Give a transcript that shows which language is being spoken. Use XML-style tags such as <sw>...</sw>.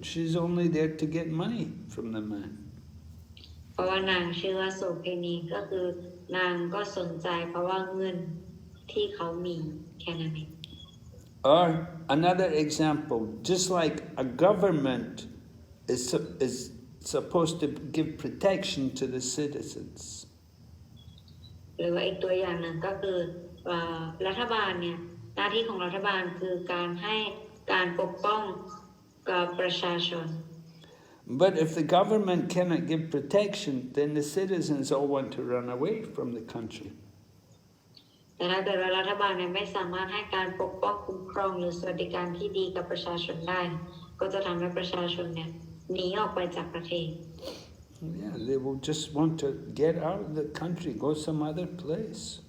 <en>She's only there to get money from the man.</en> <th>เพราะว่านางชื่อว่าโสเภณีก็คือนางก็สนใจเพราะว่าเงินที่เขามีแค่นั้นเอง</th> <en>Or another example, just like a government is supposed to give protection to the citizens.</en> <th>หรือว่าอีกตัวอย่างหนึ่งก็คือรัฐบาลเนี่ยหน้าที่ของรัฐบาลคือการให้การปกป้องกับประชาชน</th> <en>But if the government cannot give protection, then the citizens all want to run away from the country.</en> <th>แต่ถ้าเกิดว่ารัฐบาลเนี่ยไม่สามารถให้การปกป้องคุ้มครองหรือสวัสดิการที่ดีกับประชาชนได้ก็จะทำให้ประชาชนเนี่ยหนีออกไปจากประเทศ</th> <en>Yeah, they will just want to get out of the country, go some other place.</en>